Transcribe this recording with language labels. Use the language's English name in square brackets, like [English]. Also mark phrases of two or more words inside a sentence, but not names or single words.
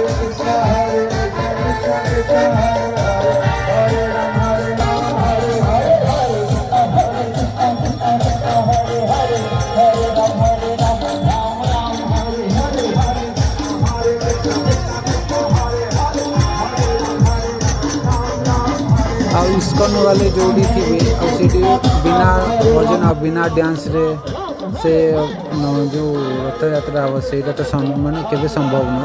[Sanskrit] कृष्ण कृष्ण कृष्ण हरे हरे हरे राम हरे हरे हरे हरे कृष्ण कृष्ण हरे हरे हरे राम राम राम हरे हरे हरे हरे कृष्ण कृष्ण हरे हरे हरे राम [Odia] ଆଉ ଇସ୍କନ [Hindi] वाले जोड़ी थे [Odia] ଆଉ ସେଠି ବିନା ଭଜନ ଆଉ ବିନା ଡ୍ୟାନ୍ସରେ ସେ ଯେଉଁ ରଥଯାତ୍ରା ହେବ ସେଇଟା ତ ମାନେ କେବେ ସମ୍ଭବ ନୁହଁ।